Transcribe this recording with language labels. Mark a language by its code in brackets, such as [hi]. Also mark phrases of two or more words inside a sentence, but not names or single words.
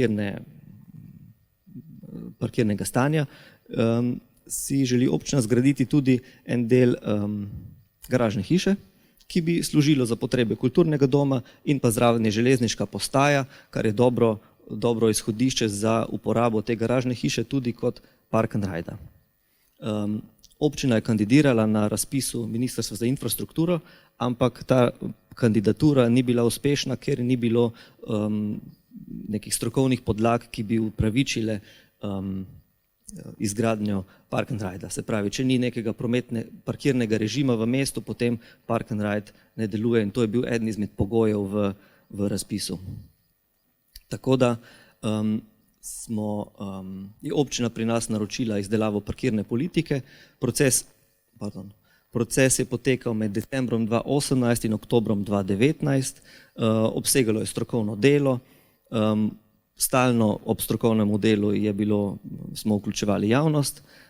[sl] parkirnega stanja si želi občina zgraditi tudi en del garažne hiše, ki bi služilo za potrebe kulturnega doma in pa zraven je železniška postaja, kar je dobro izhodišče za uporabo te garažne hiše tudi kot [en] park and ride. [sl] Občina je kandidirala na razpisu Ministrstva za infrastrukturo, ampak ta kandidatura ni bila uspešna, ker ni bilo nekih strokovnih podlag, ki bi upravičile izgradnjo [en] park and ride. [sl] Se pravi, če ni nekega parkirnega režima v mestu, potem [en] park and ride [sl] ne deluje in to je bil eden izmed pogojev v razpisu. Tako da je občina pri nas naročila izdelavo parkirne politike. Proces je potekal med decembrom 2018 in oktobrom 2019, obsegalo je strokovno delo, stalno ob strokovnem delu smo vključevali javnost.